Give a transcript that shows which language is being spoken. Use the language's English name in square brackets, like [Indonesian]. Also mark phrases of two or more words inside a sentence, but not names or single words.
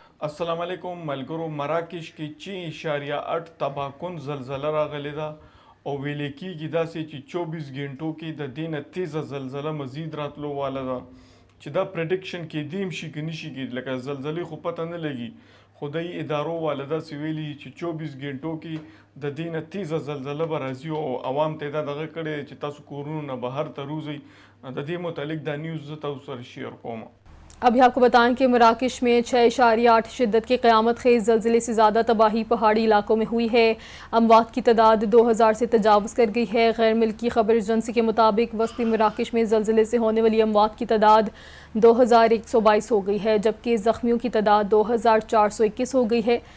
[Arabic] السلام علیکم [Pashto] ملګرو مراکش کې 6.8 تباکن زلزله راغلی ده او ویل کېږي داسې چې 24 غنټو کې د دې نه تیزه زلزله مزید راتلو واله ده چې دا پریډکشن کېدیم شي که نشي کېدی لکه زلزلې خو پته نه لګي خدای ادارو واله داسې ویلي چې 24 غنټو کې د دې نه تیزه زلزله به راځي او عوام ته دا دغه کړی چې تاسو کورونو نه بهر ته روزئ د دې متعلق دا نیوز زه تاسو سره شیر کوم। [Urdu] ابھی آپ کو بتائیں کہ مراکش میں 6.8 شدت کے قیامت خیز زلزلے سے زیادہ تباہی پہاڑی علاقوں میں ہوئی ہے. اموات کی تعداد 2000 سے تجاوز کر گئی ہے. غیر ملکی خبر ایجنسی کے مطابق وسطی مراکش میں زلزلے سے ہونے والی اموات کی تعداد 2122 ہو گئی ہے، جبکہ زخمیوں کی تعداد 2421 ہو گئی ہے.